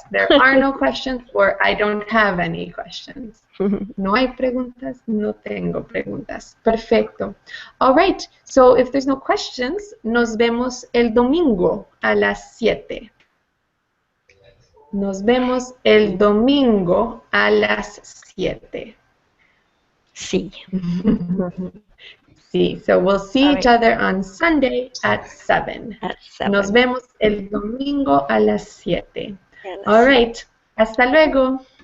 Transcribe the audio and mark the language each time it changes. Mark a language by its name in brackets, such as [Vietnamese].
[English] There are no questions, or I don't have any questions. [Spanish] No hay preguntas, no tengo preguntas. Perfecto. [English] All right, so if there's no questions, [Spanish] nos vemos el domingo a las 7. Nos vemos el domingo a las 7. Sí. Sí, [English] so we'll see each other on Sunday at 7. At 7. [Spanish] Nos vemos el domingo a las 7. [English] All right, [Spanish] hasta luego.